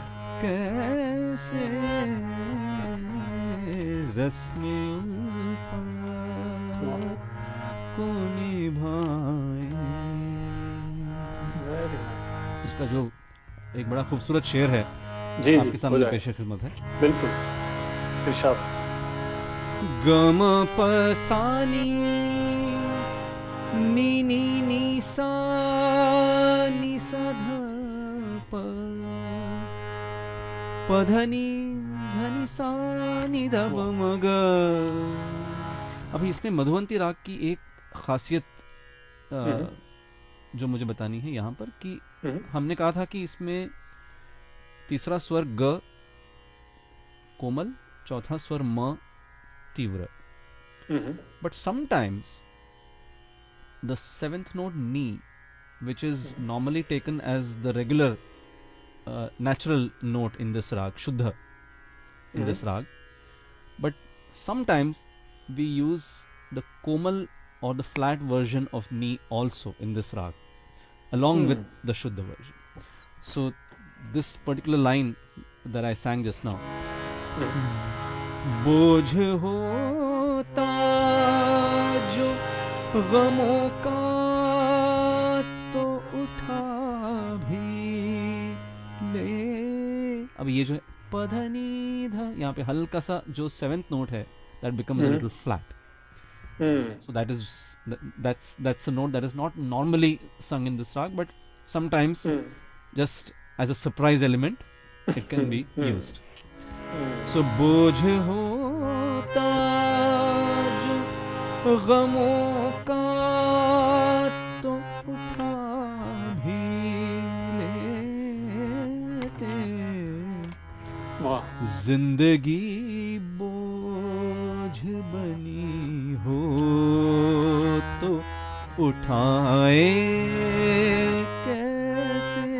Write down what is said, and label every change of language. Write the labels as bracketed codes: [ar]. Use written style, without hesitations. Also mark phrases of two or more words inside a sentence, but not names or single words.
[hi] कैसे रस्मे उल्फत को निभाए। [en] very nice. [hi] इसका जो एक बड़ा खूबसूरत शेर है जी जी, आपके हो सामने जाए। पेश खिदमत है। बिल्कुल, इरशाद। गम पसानी नी नी नी सा नी सा ध प पधनी धनी सा नि ध प म ग। अभी इसमें मधुवंती राग की एक खासियत जो मुझे बतानी है यहाँ पर कि हमने कहा था कि इसमें तीसरा स्वर ग कोमल, चौथा स्वर म तीव्र, [en] but sometimes the seventh note ni, which is normally taken as the regular natural note in this rag, shuddha in this rag, but sometimes we use the komal or the flat version of ni also in this rag along with the shuddha version. So this particular line that I sang just now, [hi] बोझ होता जो गमों का तो उठा भी ले। अब ये जो है पधनी धा, यहाँ पे हल्का सा जो [en] seventh note [hi] है [en] that becomes a little flat. So that's a note that is not normally sung in this rag, but sometimes just as a surprise element it can be used. [hi] So बोझ होता जो गमों का तो उठा भी लेते, वाह, जिंदगी बोझ बनी हो तो उठाए कैसे।